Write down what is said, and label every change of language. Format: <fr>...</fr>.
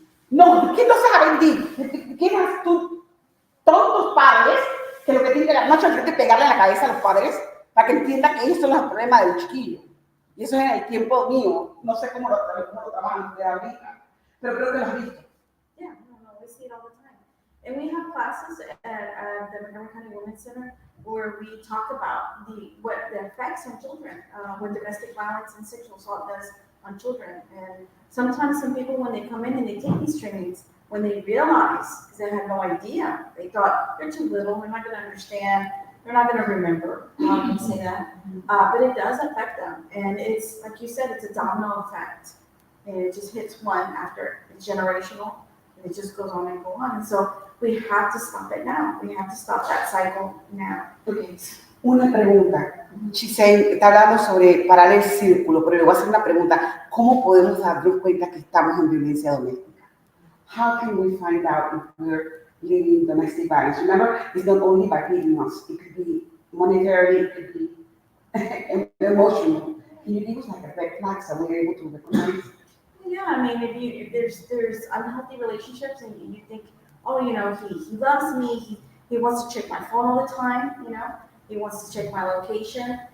<es>No, ¿qué no saben ADD? ¿Qué más tú? Todos los padres que lo que tienen que la noche es pegarle en la cabeza a los padres para que entiendan que ellos son los problemas del chiquillo. Y eso es en el tiempo mío. No sé cómo lo trabajan de ahorita, pero creo que lo has visto.</es> <en>Yeah, no, we see it all the time. And we have classes at the Montgomery County Women's Center where we talk about what the effects on children, what domestic violence and sexual assault does on children. And sometimes some people, when they come in and they take these trainings, when they realize, because they had no idea, they thought, they're too little, they're not going to understand, they're not going to remember, I can say that, but it does affect them. And it's, like you said, it's a domino effect. And it just hits one after, it's generational, and it just goes on and go on. And so we have to stop it now. We have to stop that cycle now.</en> <es>Okay. Una pregunta. Giselle está hablando sobre parar el círculo, pero le voy a hacer una pregunta. ¿Cómo podemos darnos cuenta que estamos en violencia doméstica?</es> <en>How can we find out if we're living domestic violence? Remember, it's not only by hitting us. It could be monetarily, it could be emotional. Can you give us like a red flag so we're able to recognize? Yeah, I mean, if there's unhealthy relationships and you think, oh, he loves me, he wants to check my phone all the time, he wants to check my location.</en>